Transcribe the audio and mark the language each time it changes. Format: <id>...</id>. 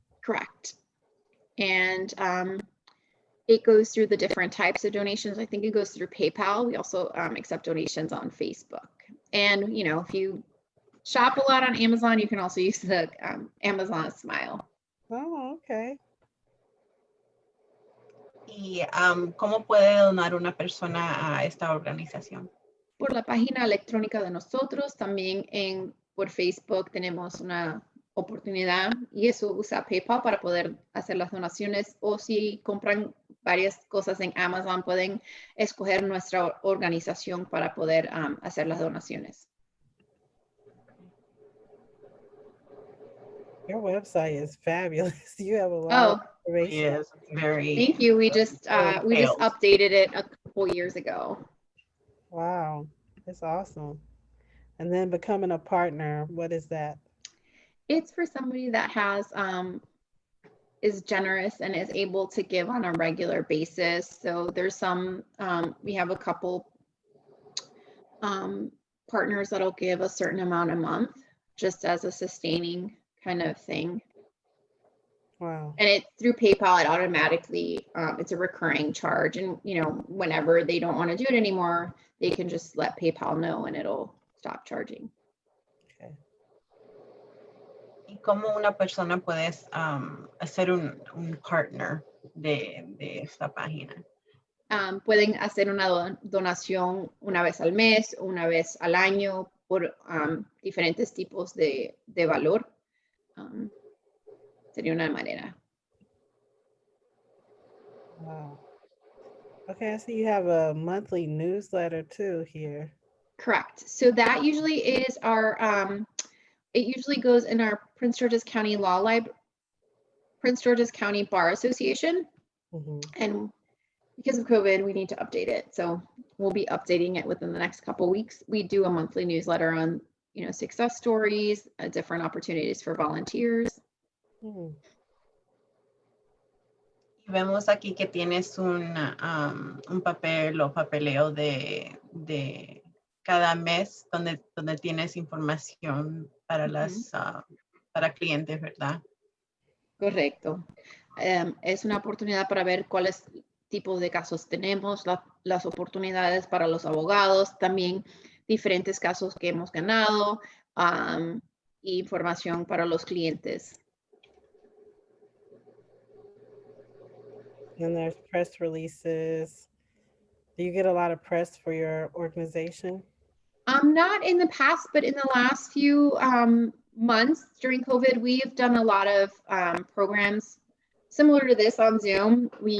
<en>Correct. And it goes through the different types of donations. I think it goes through PayPal. We also accept donations on Facebook. And, you know, if you shop a lot on Amazon, you can also use the Amazon Smile. Oh, okay.</en> <es>¿Y cómo puede donar una persona a esta organización? Por la página electrónica de nosotros, también por Facebook tenemos una oportunidad y eso usa PayPal para poder hacer las donaciones, o si compran varias cosas en Amazon pueden escoger nuestra organización para poder hacer las donaciones.</es> <en>Your website is fabulous. You have a lot Oh, of information. Yes, very. thank you. We just detailed. updated it a couple years ago. Wow, that's awesome. And then becoming a partner, what is that? It's for somebody that has is generous and is able to give on a regular basis. So there's some we have a couple partners that'll give a certain amount a month just as a sustaining kind of thing. Wow. And it through PayPal, it automatically it's a recurring charge, and you know, whenever they don't want to do it anymore, they can just let PayPal know and it'll stop charging. Okay.</en> <es>¿Y cómo una persona puede hacer un partner de esta página? Pueden hacer una donación una vez al mes, una vez al año, por diferentes tipos de valor. Sería una manera.</es> <en>Wow. Okay, I see you have a monthly newsletter too here. Correct. So that usually is our, it usually goes in our Prince George's County Prince George's County Bar Association. And because of COVID, we need to update it. So we'll be updating it within the next couple of weeks. We do a monthly newsletter on, you know, success stories, different opportunities for volunteers.</en> <es>Y vemos aquí que tienes un papel o papeleo de cada mes donde tienes información para para clientes, ¿verdad? Correcto. Es una oportunidad para ver cuáles tipos de casos tenemos, las oportunidades para los abogados, también diferentes casos que hemos ganado, información para los clientes.</es> <en>And there's press releases. Do you get a lot of press for your organization? Not in the past, but in the last few months during COVID, we've done a lot of programs similar to this on Zoom.</en>